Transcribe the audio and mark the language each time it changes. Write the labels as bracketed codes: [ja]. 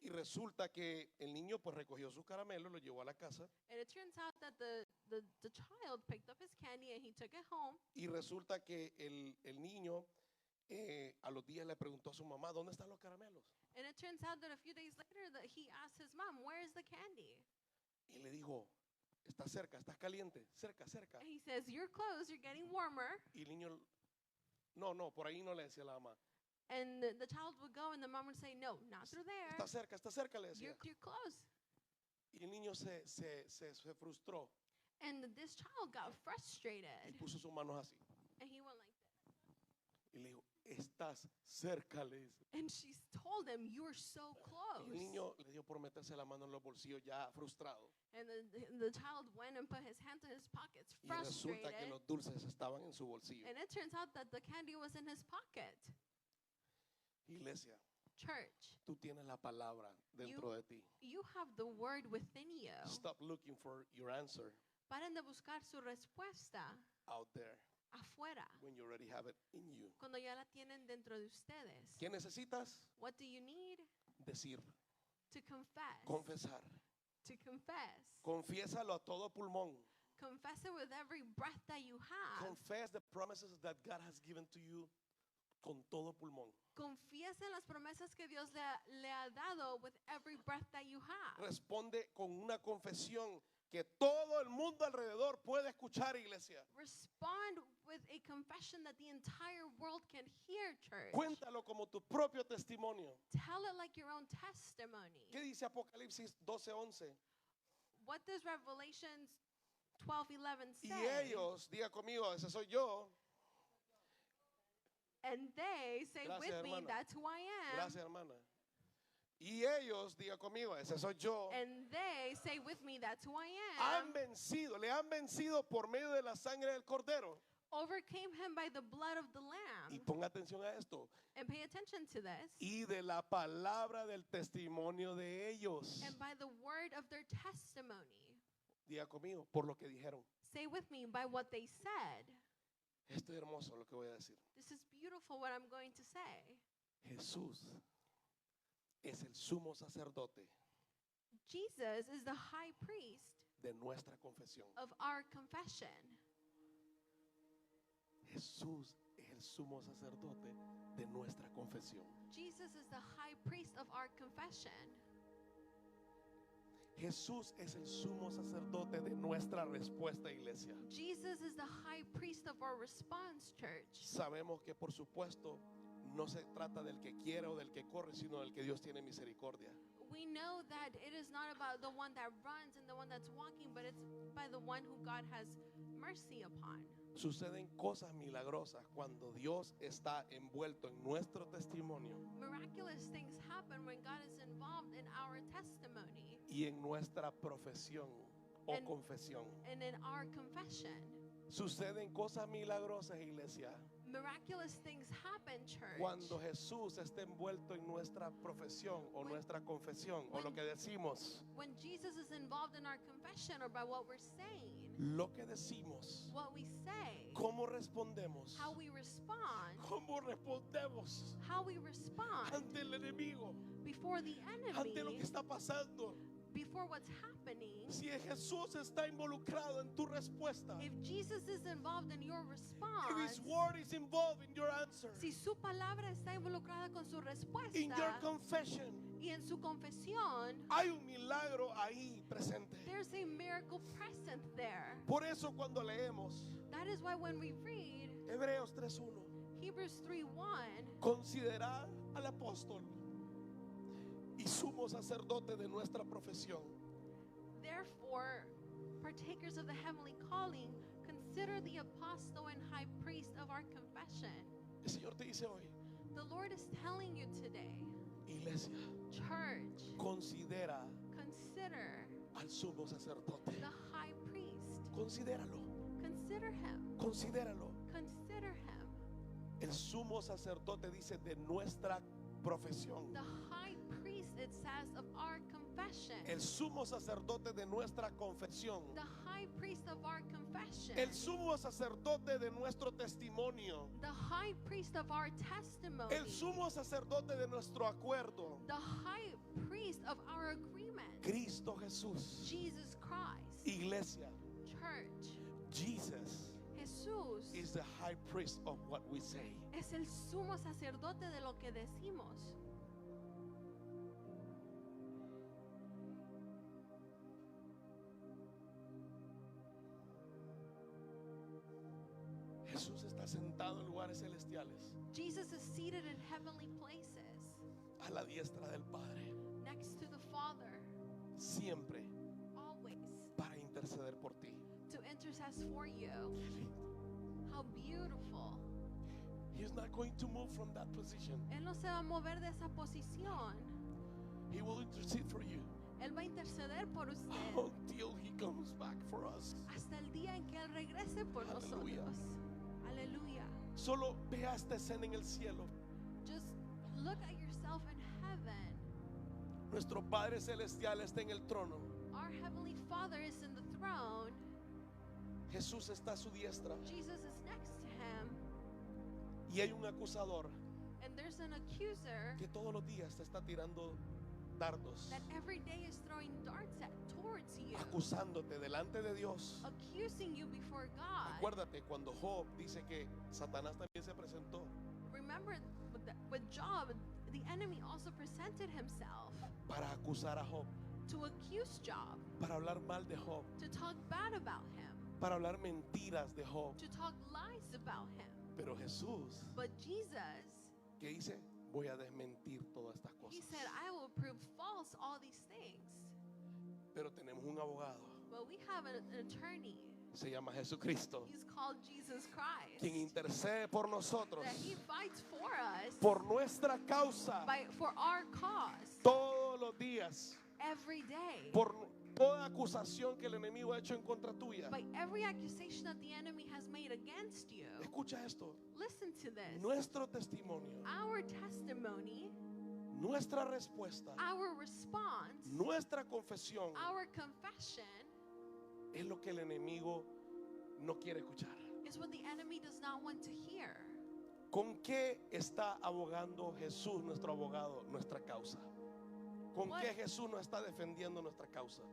[es] y resulta que el niño pues recogió su caramelo, lo llevó a la casa, [en] And it turns out that the child picked up his candy and he took it home. [es] y resulta que el niño a los días le preguntó a su mamá, ¿dónde están los caramelos? [en] And it turns out that a few days later that he asked his mom, "Where is the candy?" [es] Y le dijo, está cerca, estás caliente, cerca, cerca. [en] And he says, "You're close, you're getting warmer." [es] Y el niño, no, por ahí no le decía la mamá. [en] And the child would go and the mom would say, "No, not through there. [es] Está cerca, le decía. [en] You're close." [es] Y el niño se frustró [en] And this child got [es] y [en] frustrated. [es] puso sus manos así. [en] And he went like this. [es] Y le dijo, estás cerca, le dice. [en] And she told him, "You're so [es] Y [en] close." [es] el niño le dio por meterse la mano en los bolsillos ya frustrado. [en] And the child went and put his hands in his pockets, [es] Y resulta que [en] frustrated. [es] los dulces estaban en su bolsillo. [en] And it turns out that the candy was in his pocket. [es] Iglesia, [en] Church, [es] tú tienes la palabra dentro de ti. [en] you have the word within you. Stop looking for your answer [es] Paren de buscar su respuesta [en] out there [es] afuera, [en] when you already have it in you. [es] cuando ya la tienen dentro de ustedes. ¿Qué necesitas? [en] What do you need? [es] Decir, [en] To confess. [es] confesar. [en] To confess. [es] Confiésalo a todo pulmón. [en] Confess it with every breath that you have. Confess the promises that God has given to you [es] con todo pulmón. Confiesen las promesas que Dios le ha dado [en] with every breath that you have. [es] Responde con una confesión que todo el mundo alrededor puede escuchar, iglesia. [en] Respond with a confession that the entire world can hear, church. [es] Cuéntalo como tu propio testimonio. [en] Tell it like your own testimony. [es] ¿Qué dice Apocalipsis 12:11? [en] What does Revelation 12:11 [es] Y [en] say? [es] ellos, diga conmigo, ese soy yo. [en] And they say [es] Gracias, [en] with me, [es] hermana. [en] "That's who I am." [es] Gracias, hermana. Y ellos, diga conmigo, ese soy yo. [en] And they say with me, "That's who I [es] Han [en] am." [es] vencido, le han vencido por medio de la sangre del cordero. [en] Overcame him by the blood of the [es] Y [en] Lamb. [es] ponga atención a esto. [en] And pay attention to this. [es] Y de la palabra del testimonio de ellos. [en] And by the word of their testimony. [es] Diga conmigo, por lo que dijeron. [en] Say with me, by what they said. [es] Esto es hermoso lo que voy a decir. [en] This is beautiful what I'm going to say. [es] Jesús es el sumo sacerdote [en] Jesus is the high priest [es] de nuestra confesión. [en] of our confession. [es] Jesús es el sumo sacerdote de nuestra confesión. [en] Jesus is the high priest of our confession. [es] Jesús es el sumo sacerdote de nuestra respuesta, iglesia. [en] Jesus is the high priest of our response, church. [es] Sabemos que por supuesto no se trata del que quiere o del que corre, sino del que Dios tiene misericordia. [en] We know that it is not about the one that runs and the one that's walking, but it's by the one who God has mercy upon. [es] Suceden cosas milagrosas cuando Dios está envuelto en nuestro testimonio [en] Miraculous things happen when God is involved in our testimony [es] y en nuestra profesión o [en] And- [es] confesión. [en] and in our confession. [es] Suceden cosas milagrosas, iglesia, [en] Miraculous things happen, church. [es] cuando Jesús está envuelto en nuestra profesión o nuestra confesión o lo que decimos. [en] When Jesus is involved in our confession or by what we're saying, [es] Lo que decimos, [en] what we say, [es] cómo respondemos, [en] how we respond, [es] cómo respondemos [en] how we respond [es] ante el enemigo, [en] before the [es] ante lo [en] enemy, [es] que está pasando. [en] before what's happening. [es] Si Jesús está involucrado en tu respuesta, [en] If Jesus is involved in your if response, His word is involved in your answer, [es] si su palabra está involucrada con su [en] in your [es] respuesta [en] confession, [es] y en su confesión, hay un milagro ahí presente. [en] there's a miracle present there. [es] Por eso cuando leemos [en] That is why when we read [es] Hebreos 3:1, [en] Hebrews 3:1, [es] considerar al apóstol y sumo sacerdote de nuestra profesión, [en] therefore, partakers of the heavenly calling, consider the apostle and high priest of our confession. [es] el Señor te dice hoy, [en] The Lord is telling you today, [es] iglesia, [en] church, [es] considera [en] consider [es] al sumo sacerdote. [en] the high priest. [es] Considéralo, [en] Consider him. [es] considéralo. [en] Consider him. [es] El sumo sacerdote dice de nuestra profesión. [en] The high priest, it says, of our confession. [es] El sumo sacerdote de nuestra confesión. [en] The high priest of our confession. [es] El sumo sacerdote de nuestro testimonio. [en] The high priest of our testimony. [es] El sumo sacerdote de nuestro acuerdo. [en] The high priest of our agreement. [es] Cristo Jesús. [en] Jesus Christ. [es] Iglesia, [en] Church. Jesus [es] Jesús [en] is the high priest of what we say. [es] es el sumo sacerdote de lo que decimos. Jesús está sentado en lugares celestiales, [en] Jesus is seated in heavenly places, [es] a la diestra del Padre, [en] next to the Father, [es] siempre [en] always, [es] para interceder por ti. [en] to intercess for you. How beautiful. He's not going to move from that position. [es] Él no se va a mover de esa posición. [en] He will intercede for you [es] Él va a interceder por usted [en] until he comes back for us. [es] hasta el día en que Él regrese por Aleluya. nosotros. Aleluya. Solo vea esta escena en el cielo. [en] Just look at yourself in heaven. [es] Nuestro Padre Celestial está en el trono. [en] Our Heavenly Father is in the throne. [es] Jesús está a su diestra. [en] Jesus is next to Him. [es] Y hay un acusador [en] And there's an accuser [es] que todos los días te está tirando dardos, [en] that every day is throwing darts towards you, [es] acusándote delante de Dios. [en] accusing you before God. [es] Acuérdate cuando Job dice que Satanás también se presentó [en] Remember, with Job, the enemy also presented himself [es] para acusar a Job, [en] to accuse Job, [es] para hablar mal de Job, [en] to talk bad about him, [es] para hablar mentiras de Job. [en] to talk lies about him. [es] Pero Jesús, [en] But Jesus, [es] ¿qué dice? Voy a desmentir todas estas [en] He [es] cosas. [en] said, I will prove false all these things. [es] Pero tenemos un abogado, [en] But we have an attorney. [es] se llama Jesucristo, [en] He's called Jesus Christ. [es] quien intercede por nosotros, [en] That He fights for us [es] por nuestra causa, [en] for our cause [es] todos los días, [en] every day. [es] por toda acusación que el enemigo ha hecho en contra tuya. [en] By every accusation that the enemy has made against you. [es] Escucha esto, [en] Listen to this. [es] nuestro testimonio, [en] Our testimony, [es] nuestra respuesta, [en] our response, [es] nuestra confesión [en] our confession [es] es lo que el enemigo no quiere escuchar. [en] is what the enemy does not want to hear. [es] ¿Con qué está abogando Jesús, nuestro abogado, nuestra causa? ¿Con [en] What? [es] qué Jesús nos está defendiendo nuestra causa?